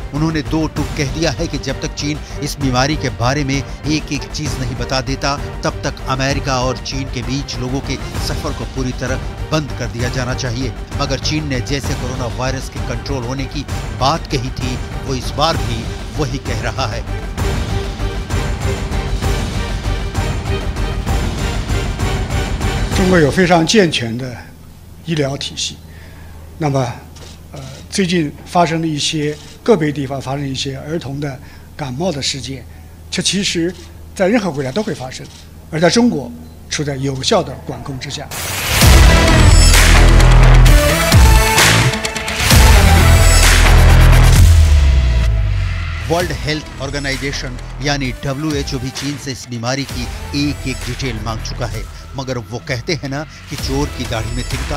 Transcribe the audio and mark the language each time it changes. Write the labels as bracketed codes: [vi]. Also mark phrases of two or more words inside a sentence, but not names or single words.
[hi] उन्होंने 2 टूक कह दिया है कि जब तक चीन इस बीमारी के बारे में एक चीज नहीं बता देता तब तक अमेरिका और चीन के बीच लोगों के सफर को पूरी तरह बंद कर दिया जाना चाहिए। मगर चीन ने जैसे कोरोना वायरस के कंट्रोल होने की बात कही थी वो इस बार भी वही कह रहा है। [zh] 中国有非常健全的医疗体系，那么最近发生的一些个别地方发生一些儿童的感冒的事件， 这其实在任何国家都会发生，而在中国处在有效的管控之下。 [hi] वर्ल्ड हेल्थ ऑर्गेनाइजेशन यानी WHO भी चीन से इस बीमारी की एक डिटेल मांग चुका है, मगर वो कहते हैं ना कि चोर की दाढ़ी में तिनका।